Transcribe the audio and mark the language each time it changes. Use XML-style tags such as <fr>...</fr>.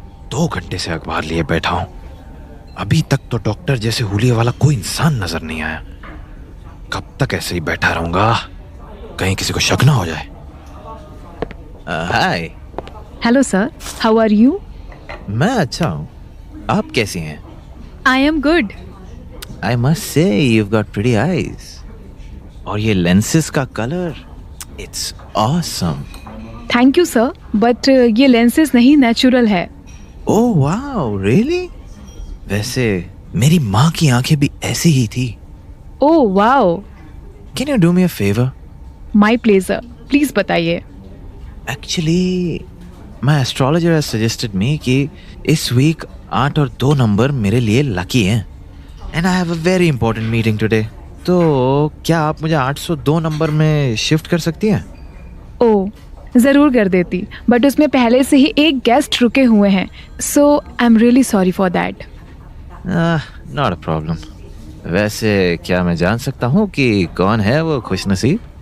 <hi>2 घंटे से अखबार लिए बैठा हूं, अभी तक तो डॉक्टर जैसे हुलिये वाला कोई इंसान नजर नहीं आया. कब तक ऐसे ही बैठा रहूंगा, कहीं किसी को शक ना हो जाए.</hi> <en>Hi. Hello sir, how are you?</en> <hi>मैं अच्छा हूं, आप कैसी हैं?</hi> <en>I am good. I must say you've got pretty eyes.</en> <hi>और ये lenses का colour,</hi> <en>it's awesome.</en> <hi>Thank you sir, but ये लेंसेज नहीं, नेचुरल है.</hi> <en>Oh wow, really?</en> <hi>वैसे मेरी माँ की आंखें भी ऐसी ही थी.</hi> <en>Oh wow. Can you do me a favor? My pleasure, please बताइए. Actually, my astrologer has suggested me</en> <hi>कि इस वीक 8 और 2 नंबर मेरे लिए लकी हैं.</hi> <en>And I have a very important meeting today.</en> <hi>तो क्या आप मुझे 802 नंबर में शिफ्ट कर सकती हैं? ओह, ज़रूर कर देती, बट उसमें पहले से ही एक गेस्ट रुके हुए हैं,</hi> <en>So I am really sorry for that. Not a problem.</en> <hi>वैसे क्या मैं जान सकता हूँ कि कौन है वो खुशनसीब?</hi>